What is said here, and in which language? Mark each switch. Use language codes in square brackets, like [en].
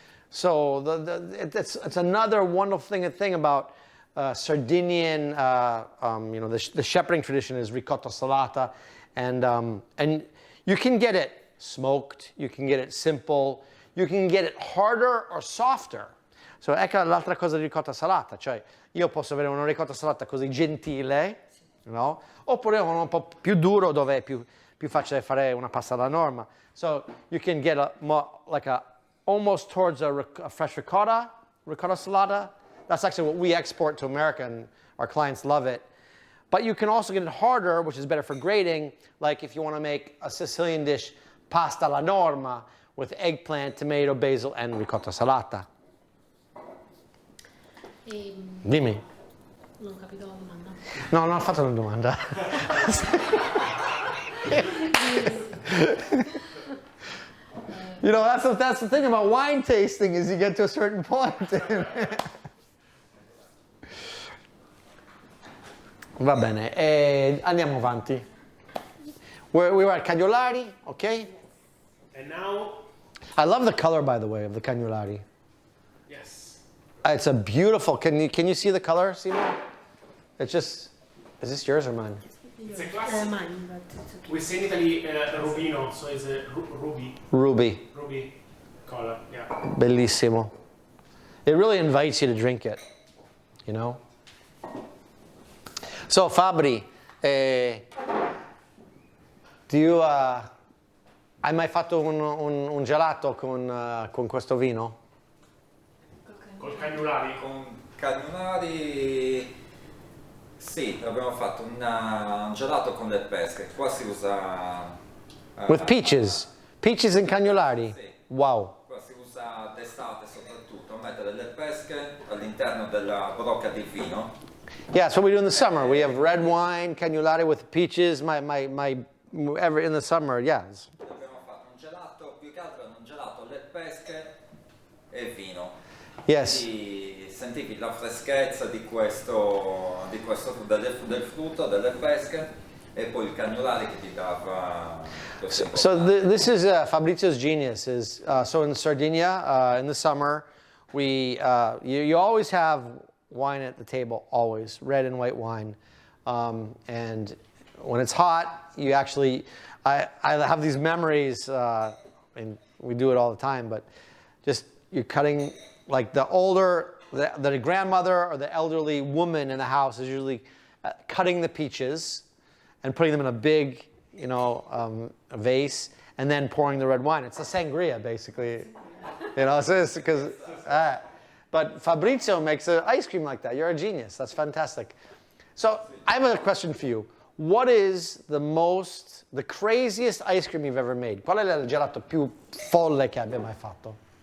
[en] So it's another wonderful thing about Sardinian, you know, the shepherding tradition is ricotta salata, and you can get it smoked, you can get it simple, you can get it harder or softer. [it] So ecco l'altra cosa di ricotta salata, cioè io posso avere una ricotta salata così gentile, no? Oppure uno un po' più duro dove è più facile fare una pasta alla norma. [en] So you can get almost towards a fresh ricotta salata. That's actually what we export to America, and our clients love it. But you can also get it harder, which is better for grating, like if you want to make a Sicilian dish, pasta alla norma, with eggplant, tomato, basil, and ricotta salata. [it] Dimmi. Non ho capito la domanda. No, non ho fatto una domanda. [en] You know, that's the thing about wine tasting, is you get to a certain point. [it] Va bene, andiamo avanti. [en] We were at Cagliolari, okay? And now I love the color, by the way, of the Cagnolari. Yes. It's a beautiful. Can you see the color, Simo? It's just. Is this yours or mine? It's a classic. Mine, but it's okay. We say in Italy rubino, so it's a ruby. Ruby. Color, yeah. [it] Bellissimo. [en] It really invites you to drink it, you know? [it] So Fabri, hai mai fatto un gelato con questo vino? Col Cagnolari. Con Cagnolari sì, abbiamo fatto un gelato con le pesche. Qua si usa... [en] With peaches. Peaches and Cagnolari? [it] Sì. [en] Wow. [it] Qua si usa d'estate soprattutto, mettere le pesche all'interno della brocca di vino. [en] Yeah, that's what we do in the summer. We have red wine, Cagnolari with peaches. Ever in the summer, yeah. [it] Abbiamo fatto un gelato, più che altro un gelato, le pesche e vino. [en] Yes. [it] Quindi sentivi la freschezza del frutto, delle pesche e poi il Cagnolari che ti dava questo. [en] This is Fabrizio's genius. So in Sardinia, in the summer, you always have wine at the table, always red and white wine, and when it's hot, you actually. I have these memories, and we do it all the time. But just you're cutting like the grandmother or the elderly woman in the house is usually cutting the peaches and putting them in a big, a vase, and then pouring the red wine. It's a sangria, basically. Because. But Fabrizio makes an ice cream like that. You're a genius. That's fantastic. So I have a question for you. What is the craziest ice cream you've ever made? [it] Qual è il gelato più folle che abbia mai fatto?